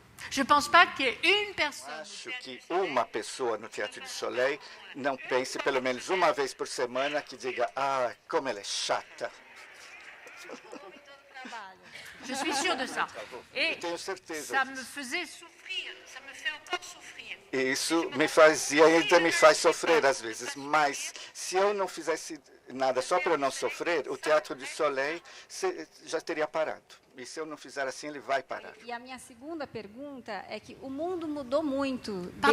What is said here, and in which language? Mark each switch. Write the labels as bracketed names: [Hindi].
[French] Je pense pas qu'il y ait une personne. [Portuguese] Acho que uma pessoa no Teatro du Soleil não pense pelo menos uma vez por semana que diga, como ela é chata. [French] Je suis sûre de ça. Et [Portuguese] Eu tenho certeza [French] ça me [Portuguese] disso. [French] faisait souffrir, ça me fait encore souffrir. [Portuguese] Isso me fazia, ainda me faz sofrer às vezes, mas se eu não fizesse nada só para eu não sofrer, o Teatro du Soleil já teria parado. E se eu não fizer assim, ele vai parar. E a minha segunda pergunta é que o mundo mudou muito.